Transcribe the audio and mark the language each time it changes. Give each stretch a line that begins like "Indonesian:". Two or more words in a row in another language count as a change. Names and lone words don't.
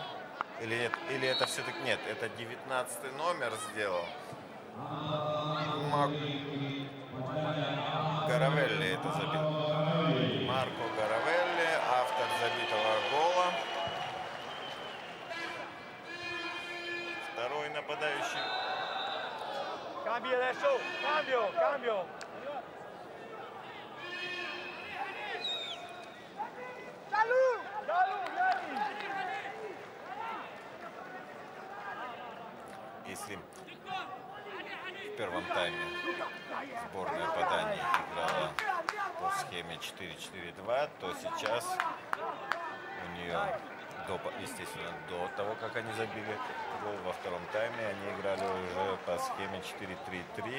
Russian: Или нет, или это все-таки нет, это 19-й номер сделал. Гаравелли это забил. Марко Гаравелли, автор забитого гола. Второй нападающий.
Italian: Cambio adesso, cambio.
Russian: Если в первом тайме сборная Падани играла по схеме 4-4-2, то сейчас у нее, естественно, до того, как они забили гол во втором тайме, они играли уже по схеме 4-3-3.